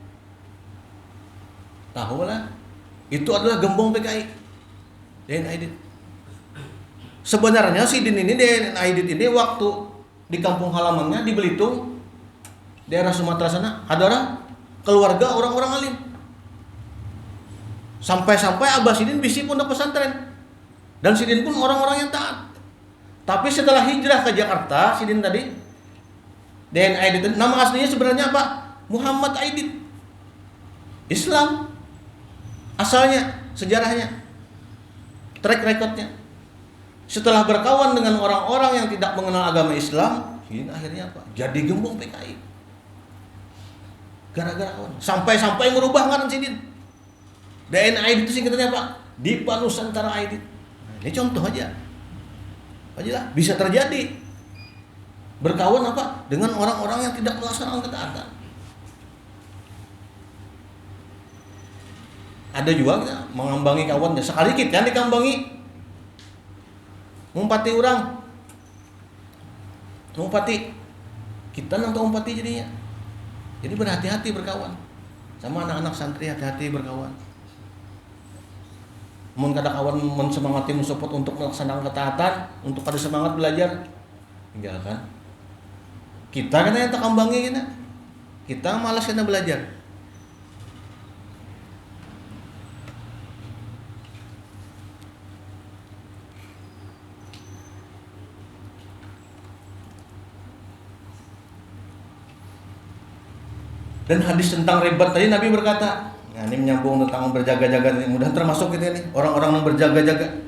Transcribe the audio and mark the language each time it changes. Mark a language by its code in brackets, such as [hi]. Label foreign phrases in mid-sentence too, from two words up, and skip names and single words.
[id] Tahulah, itu adalah gembong PKI. DN Aidit. Sebenarnya si DN Aidit ini waktu di kampung halamannya di Belitung, daerah Sumatera sana, ada keluarga orang-orang alim. Sampai-sampai Abah Sidin bisi pondok pesantren. Dan Sidin pun orang-orang yang taat. Tapi setelah hijrah ke Jakarta, Sidin tadi DNA Aidit, nama aslinya sebenarnya apa? Muhammad Aidit. Islam. Asalnya, sejarahnya, [en] track recordnya. [id] Setelah berkawan dengan orang-orang yang tidak mengenal agama Islam, Sidin akhirnya apa? Jadi gembong PKI. Gara-gara kawan. Sampai-sampai merubah ngaran Sidin. DNA Aidit itu singkatannya apa? Dipa Nusantara Aidit. Nah, ini contoh aja. Aja bisa terjadi berkawan apa dengan orang-orang yang tidak melaksanakan ketaatan. [bjn] Ada juga kita mengambangi kawannya. Sekali kita dikambangi, ngumpati orang, ngumpati kita nonton ngumpati jadinya. [id] Jadi berhati-hati berkawan sama anak-anak santri, hati-hati berkawan. [bjn] Mun kada kawan mun semangati support untuk melaksanakan ketaatan, untuk pada semangat belajar, tinggalkan. Kita kan yang tak kambangi kita. Kita malas kena belajar. [id] Dan hadis tentang ribat tadi Nabi berkata, nah ini menyambung tentang berjaga-jaga ini, mudah termasuk kita ini orang-orang yang berjaga-jaga.